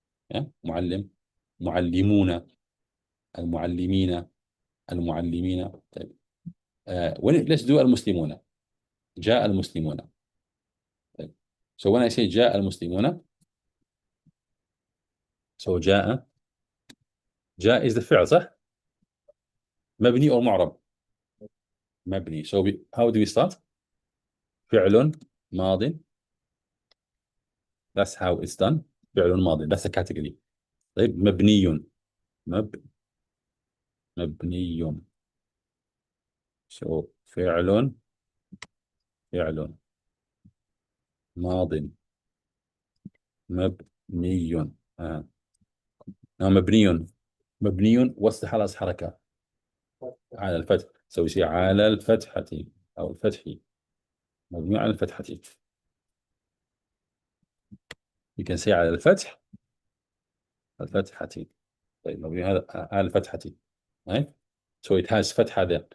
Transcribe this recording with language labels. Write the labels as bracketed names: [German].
[English] Yeah, muallim, muallimuna, al-muallimina, al-muallimina. Let's do al-muslimuna. [Arabic] جاء المسلمون. [English] So when I say جاء المسلمون, so جاء is the fi'l, صح? [Arabic] مبني or معرب? [English] مبني. So how do we start? فعل ماض. That's how it's done. فعل ماض. That's the category. [Arabic] طيب مبني. مبني. So فعل ماض مبني. Now مبني what's the خلاص حركة على الفتح. [English] So we say [Arabic] على الفتحة أو الفتح. مبني على الفتحة. [English] You can say على الفتح. [Arabic] الفتحة. طيب مبني على الفتحة. Right? [English] So it has فتحة there.